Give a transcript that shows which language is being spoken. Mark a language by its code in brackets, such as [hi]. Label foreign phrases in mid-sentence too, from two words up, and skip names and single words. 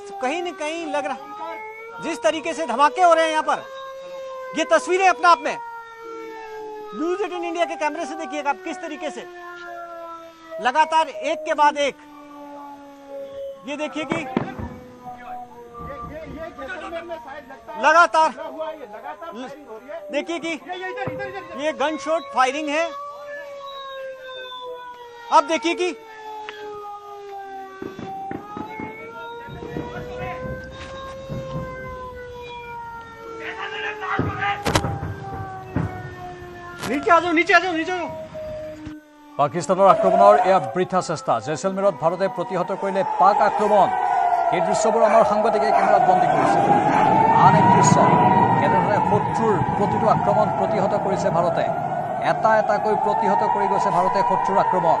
[hi] कहीं न कहीं लग रहा है जिस तरीके से धमाके हो रहे हैं यहाँ पर, ये तस्वीरें अपने आप में न्यूज़ 18 इंडिया के कैमरे से देखिएगा आप किस तरीके से लगातार एक के बाद एक, ये देखिए कि लगातार देखिए कि ये गन शॉट फायरिंग है। अब देखिए कि नीचे आ जाओ। [as] পাকিস্তানৰ আক্ৰমণৰ এয়া বৃথা চেষ্টা। জেচলমেৰত ভাৰতে প্ৰতিহত কৰিলে পাক আক্ৰমণ। এই দৃশ্যবোৰ আমাৰ সাংবাদিকে কেমেৰাত বন্দী কৰিছে। আন এক দৃশ্য, কেনেধৰণে শত্ৰুৰ প্ৰতিটো আক্ৰমণ প্ৰতিহত কৰিছে ভাৰতে। এটা এটাকৈ প্ৰতিহত কৰি গৈছে ভাৰতে শত্ৰুৰ আক্ৰমণ।